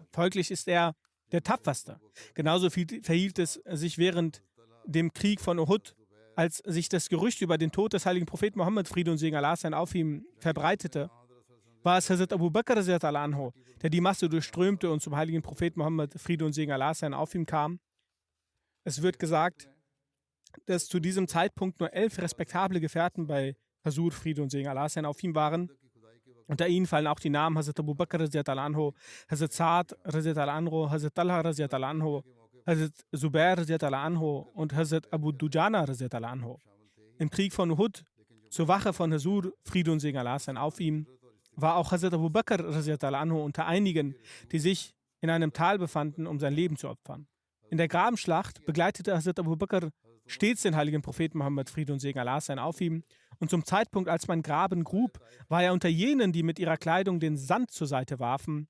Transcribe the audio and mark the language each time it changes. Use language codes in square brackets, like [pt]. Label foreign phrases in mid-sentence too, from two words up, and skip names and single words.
[de] Folglich ist er der Tapferste. Genauso verhielt es sich während dem Krieg von Uhud, als sich das Gerücht über den Tod des heiligen Propheten Mohammed, Friede und Segen Allah sein auf ihm verbreitete, war es Hazrat Abu Bakr anhu, der die Masse durchströmte und zum heiligen Propheten Mohammed, Friede und Segen Allah sein auf ihm kam. Es wird gesagt, dass zu diesem Zeitpunkt nur 11 respektable Gefährten bei Huzur, Friede und Segen Allah sein auf ihm waren. Unter ihnen fallen auch die Namen Hazrat Abu Bakr anhu, Hazrat Sa'ad anhu, Hazrat Talha anhu, Hazrat Zubair anhu und Hazrat Abu Dujana anhu. Im Krieg von Uhud, zur Wache von Huzur, Friede und Segen Allah sein auf ihm, war auch Hazrat Abu Bakr anhu unter einigen, die sich in einem Tal befanden, um sein Leben zu opfern. In der Grabenschlacht begleitete Hazrat Abu Bakr stets den heiligen Propheten Mohammed, Friede und Segen Allah sein auf ihm, Und zum Zeitpunkt, als man Graben grub, war er unter jenen, die mit ihrer Kleidung den Sand zur Seite warfen.